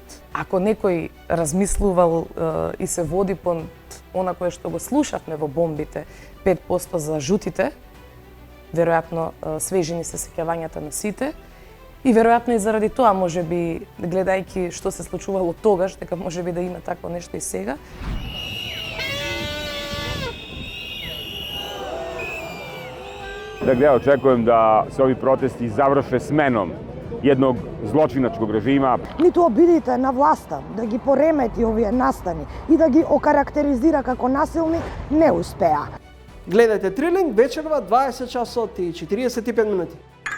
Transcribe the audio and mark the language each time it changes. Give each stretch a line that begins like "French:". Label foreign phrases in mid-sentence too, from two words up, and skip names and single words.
Macedonian: Ако некој размислувал и се води по она кое што го слушавме во бомбите, 5% за жутите, веројатно свежини се сеќавањата на сите, и веројатно и заради тоа, можеби, гледајќи што се случувало тогаш, дека можеби да има такво нешто и сега.
Serbian: Dakle, ja očekujem da se ovi protesti završe smenom jednog zločinačkog režima.
Macedonian: Ниту обидите на власта да ги поремети овие настани и да ги окарактеризира како насилни, не успеа. Гледајте Трилинг вечерва 20 часот и 45 минути.